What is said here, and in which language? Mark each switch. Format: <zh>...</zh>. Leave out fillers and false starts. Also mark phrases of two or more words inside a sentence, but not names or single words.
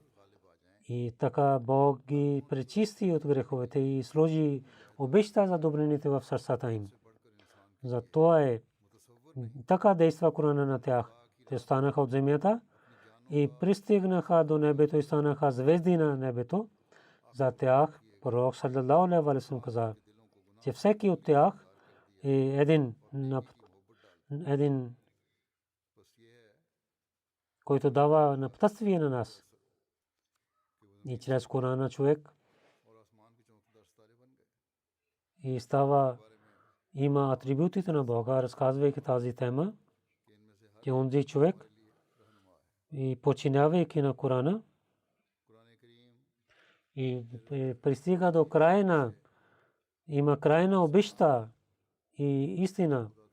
<bg>И така Бог ги пречисти от греховете и сложи обеща за добрините в сърцата им. Затова е така действа Корана на тях. Те станаха от земята и пристигнаха до небето и станаха звезди на небето. За тях пророк</bg> <ar>صلى الله عليه وسلم</ar> <bg>каза, че всеки от тях е един, който дава напътствие на нас. И чрез Корана човек и става, има атрибутите на Бога, разказвайки тази тема, че онзи човек и починявайки на Корана и пристига до крайна, има крайна обеща и истина.</bg>